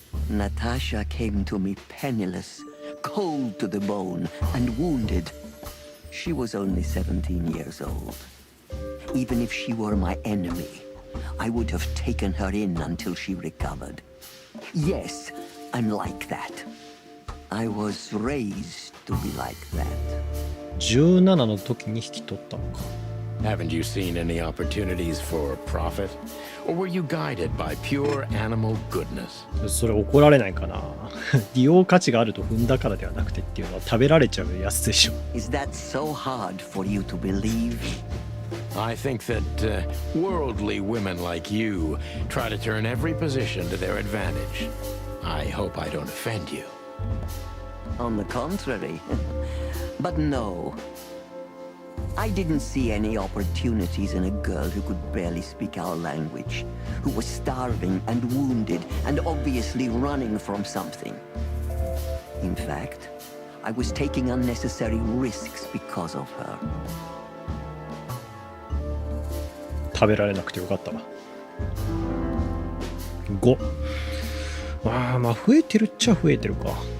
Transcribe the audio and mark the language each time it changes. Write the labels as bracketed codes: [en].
[en] Natasha came to me penniless, cold to the bone, and wounded. She was only 17 years old. Even if she were my enemy, I would have taken her in until she recovered. Yes, I'm like that. I was raised to be like that. [ja] 17の時に引き取ったのか。 [en] Haven't you seen any opportunities for profit? Or were you guided by pure animal goodness? [ja] それ怒られないかな。利用価値があると踏んだからではなくてっていうのは食べられちゃうやつでしょ。 [en] Is that so hard for you to believe? I think that worldly women like you try to turn every position to their advantage. I hope I don't offend you. On the contrary. But no. I didn't see any opportunities in a girl who could barely speak our language, who was starving and wounded and obviously running from something. In fact, I was taking unnecessary risks because of her. [ja] 食べられなくてよかったわ。 5。まあ増えてるっちゃ増えてるか。